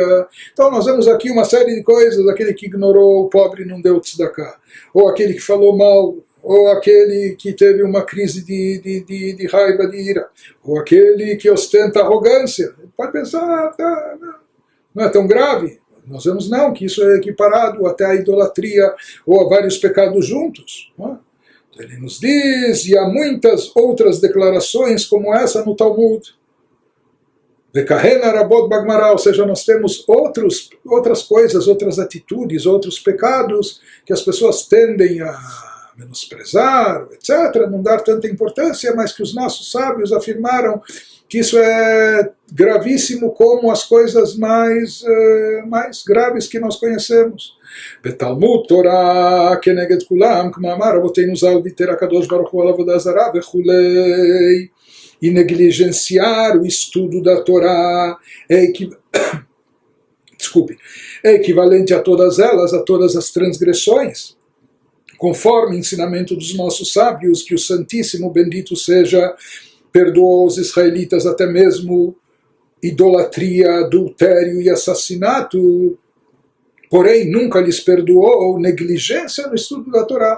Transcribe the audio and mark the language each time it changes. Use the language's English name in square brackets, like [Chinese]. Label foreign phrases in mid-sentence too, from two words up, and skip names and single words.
[Portuguese] Então nós vemos aqui uma série de coisas, aquele que ignorou o pobre e não deu tzedakah, ou aquele que falou mal, ou aquele que teve uma crise de raiva, de ira, ou aquele que ostenta arrogância. Pode pensar, não é tão grave. Nós vemos não, que isso é equiparado até à idolatria ou a vários pecados juntos. Então ele nos diz, e há muitas outras declarações como essa no Talmud. [Hebrew] וכהנה רבות בגמרא, [Portuguese] ou seja, nós temos outras coisas, outras atitudes, outros pecados que as pessoas tendem a menosprezar, etc., não dar tanta importância, mas que os nossos sábios afirmaram que isso é gravíssimo como as coisas mais graves que nós conhecemos. [Hebrew] בתלמוד תורה כנגד כולם, כמו אמר רבותינו ז"ל ויתר הקדוש ברוך הוא על עבודה זרה וכולי. [Portuguese] E negligenciar o estudo da Torá é equivalente a todas elas, a todas as transgressões, conforme o ensinamento dos nossos sábios, que o Santíssimo bendito seja, perdoou os israelitas até mesmo idolatria, adultério e assassinato, porém nunca lhes perdoou negligência no estudo da Torá.